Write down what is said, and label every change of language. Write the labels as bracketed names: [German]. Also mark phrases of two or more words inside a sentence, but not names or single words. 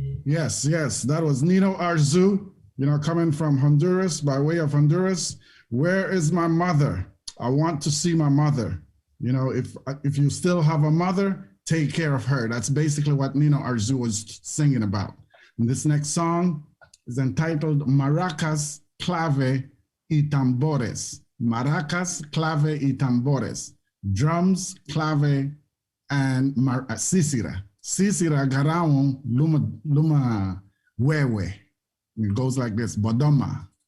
[English] Yes, that was Nino Arzu, coming from Honduras, by way of Honduras. Where is my mother? I want to see my mother. If you still have a mother, take care of her. That's basically what Nino Arzu was singing about. And this next song is entitled Maracas, Clave y Tambores. Maracas, Clave y Tambores. Drums, clave, and sisira. [Garifuna] Sisira garaon luma wewe. [English] It goes like this, Bodoma.